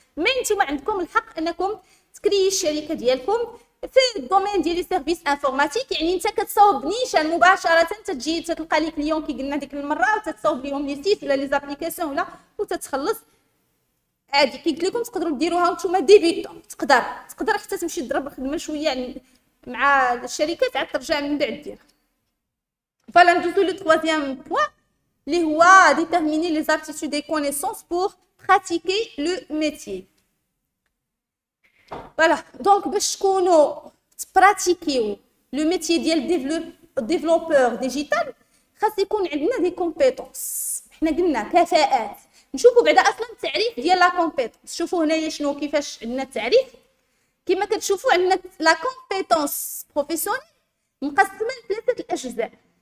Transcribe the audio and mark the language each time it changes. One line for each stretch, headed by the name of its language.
Arabic: مي نتوما عندكم الحق انكم تكريي الشركه ديالكم في الدومين ديال لي سيرفيس انفورماتيك، يعني انت كتصاوب نيشان مباشره تجي تلقى لي كليون كي قلنا ديك المره وتتصاوب ليهم لي سيت ولا لي زابليكاسيون ولا وتتخلص عادي. كي قلت لكم تقدروا ديروها نتوما ديبيتون، تقدر حتى تمشي تضرب خدمه شويه يعني مع الشركات عاد ترجع من بعد ديرها.
French: فوالا ندوزو لو troisième point
Arabic: اللي هو
French: déterminer les aptitudes et connaissances pour pratiquer le métier.
Arabic: فوالا دونك باش تكونوا تبراتيكيو لو ميتيي ديال ديفلوبور ديجيتال خاص يكون عندنا دي كومبيتونس. حنا قلنا كفاءات، نشوفوا بعدا اصلا التعريف ديال لا كومبيتونس. شوفوا هنايا شنو كيفاش عندنا التعريف، كما كتشوفوا عندنا لا كومبيتونس بروفيسيونيل مقسمه لثلاثه الاجزاء.